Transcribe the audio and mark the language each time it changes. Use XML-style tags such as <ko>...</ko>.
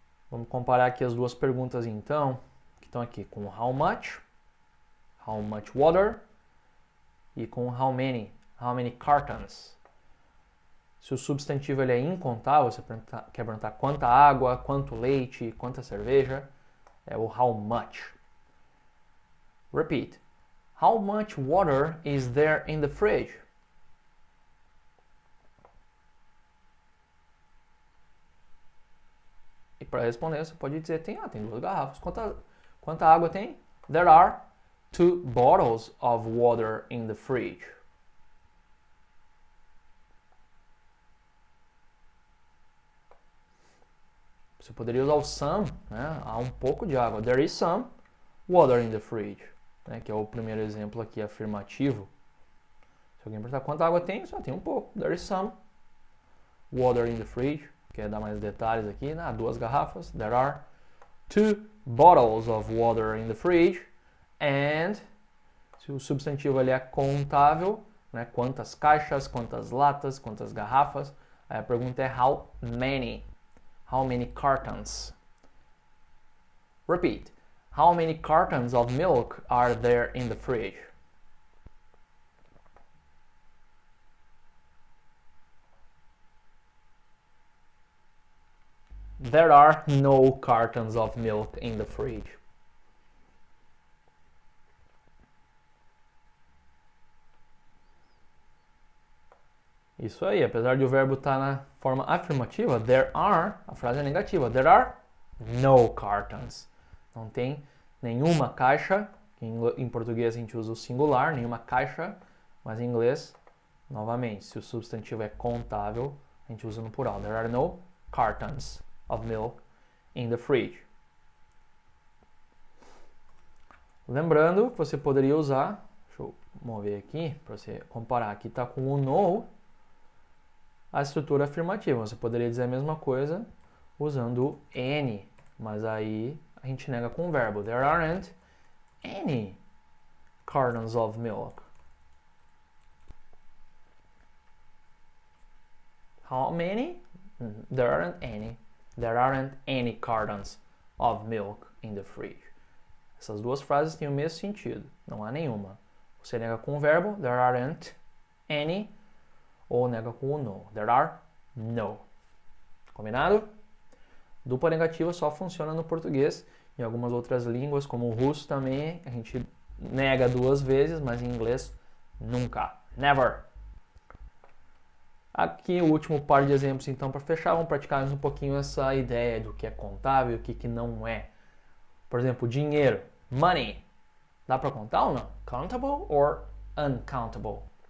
<pt>Vamos comparar aqui as duas perguntas, então, que estão aqui com</pt> <en>how much water,</en> <pt>e com</pt> <en>how many cartons.</en> <pt>Se o substantivo ele é incontável, você quer perguntar quanta água, quanto leite, quanta cerveja, é o</pt> <en>how much. Repeat. How much water is there in the fridge?</en> <pt>E para responder, você pode dizer, tem duas garrafas. Quanta água tem?</pt> <en>There are 2 bottles of water in the fridge.</en> <pt>Você poderia usar o some, né? Há um pouco de água.</pt> <en>There is some water in the fridge, né?</en> <pt>Que é o primeiro exemplo aqui afirmativo. Se alguém perguntar quanta água tem, só tem um pouco.</pt> <en>There is some water in the fridge.</en> <pt>Quer dar mais detalhes aqui? 2 garrafas.</pt> <en>There are 2 bottles of water in the fridge.</en> <pt>And, se o substantivo ele é contável, né? Quantas caixas, quantas latas, quantas garrafas. Aí a pergunta é</pt> <en>how many? How many cartons? Repeat. How many cartons of milk are there in the fridge? There are no cartons of milk in the fridge.</en> <pt>Isso aí, apesar de o verbo estar na forma afirmativa,</pt> <en>there are,</en> <pt>a frase é negativa.</pt> <en>There are no cartons.</en> <pt>Não tem nenhuma caixa. Em português a gente usa o singular, nenhuma caixa, mas em inglês, novamente, se o substantivo é contável, a gente usa no plural.</pt> <en>There are no cartons of milk in the fridge.</en> <pt>Lembrando que você poderia usar, deixa eu mover aqui para você comparar, aqui está com o no, a estrutura afirmativa. Você poderia dizer a mesma coisa usando o any, mas aí a gente nega com o verbo.</pt> <en>There aren't any cartons of milk. How many? There aren't any. There aren't any cartons of milk in the fridge.</en> <pt>Essas duas frases têm o mesmo sentido. Não há nenhuma. Você nega com o verbo,</pt> <en>there aren't any,</en> <pt>ou nega com o no.</pt> <en>There are no.</en> <pt>Combinado? Dupla negativa só funciona no português. Em algumas outras línguas, como o russo também, a gente nega duas vezes, mas em inglês, nunca.</pt> <en>Never.</en> <pt>Aqui o último par de exemplos, então, para fechar, vamos praticar um pouquinho essa ideia do que é contável e o que não é. Por exemplo, dinheiro, money. Dá para contar ou não?</pt> <en>Countable or uncountable?</en>